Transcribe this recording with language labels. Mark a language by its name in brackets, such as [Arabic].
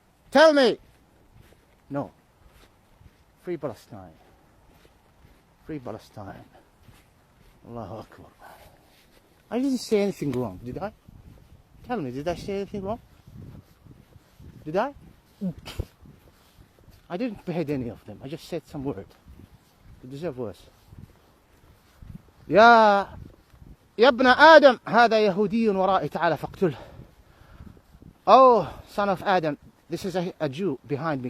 [English] Tell me! No. Free Palestine. Free Palestine. Allahu Akbar. I didn't say anything wrong, did I? Tell me, did I say anything wrong? Did I? I didn't behead any of them. I just said some word. They deserve worse. [Arabic] يا ابن آدم هذا يهودي ورائي تعال فاقتله. [English] Oh, son of Adam, this is a Jew behind me.